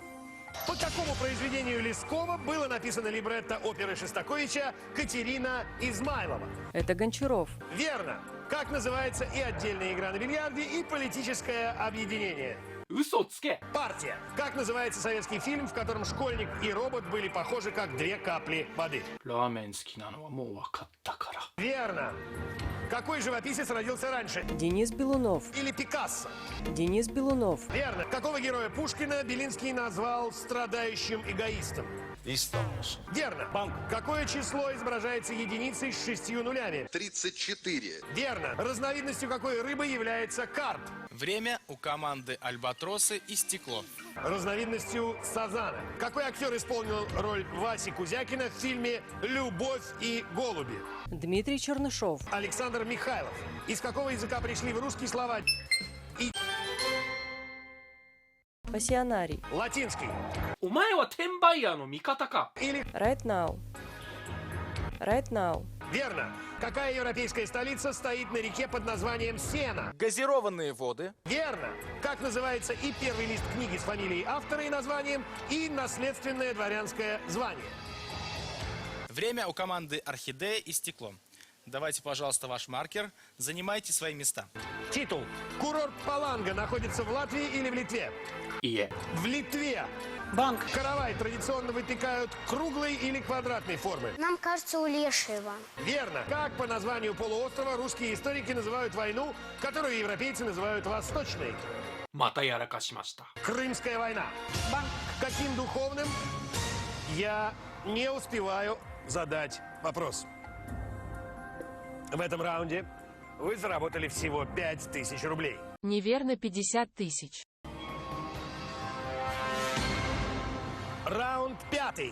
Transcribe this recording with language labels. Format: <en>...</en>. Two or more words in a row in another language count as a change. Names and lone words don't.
<ru>По какому произведению Лескова было написано либретто оперы Шостаковича «Катерина Измайлова»? Это Гончаров. Верно. Как называется и отдельная игра на бильярде, и политическое объединение?</ru> <ja>嘘つけ</ja> <ru>Партия. Как называется советский фильм, в котором школьник и робот были похожи как две капли воды?</ru> <ja>ラーメン好きなのはもう分かったから</ja> <ru>Верно. Какой живописец родился раньше? Денис Белунов. Или Пикассо? Денис Белунов. Верно. Какого героя Пушкина Белинский назвал страдающим эгоистом? Верно. Банк. Какое число изображается единицей с 6 нулями? 34. Верно. Разновидностью какой рыбы является карп? Время у команды «Альбатросы» истекло. Разновидностью сазана. Какой актер исполнил роль Васи Кузякина в фильме «Любовь и голуби»? Дмитрий Чернышов. Александр Михайлов. Из какого языка пришли в русский слова и Пассионарий. латинский?</ru> <ja>お前は転売ヤーの味方か</ja> <ru>Или</ru> <en>Right now. Right now.</en> <ru>верно. Какая европейская столица стоит на реке под названием Сена? Газированные воды. Верно. Как называется и первый лист книги с фамилией автора и названием, и наследственное дворянское звание? Время у команды «Орхидея» истекло. Давайте, пожалуйста, ваш маркер. Занимайте свои места. Титул. Курорт Паланга находится в Латвии или в Литве?</ru> <ja>いえ</ja> <ru>В Литве. Банк. Каравай традиционно выпекают круглой или квадратной формы? Нам кажется, у Лешего. Верно. Как по названию полуострова русские историки называют войну, которую европейцы называют Восточной?</ru> <ja>またやらかしました</ja> <ru>Крымская война. Банк. Каким духовным? Я не успеваю задать вопрос. В этом раунде вы заработали всего 5000 рублей. Неверно 50 тысяч. Раунд 5.</ru>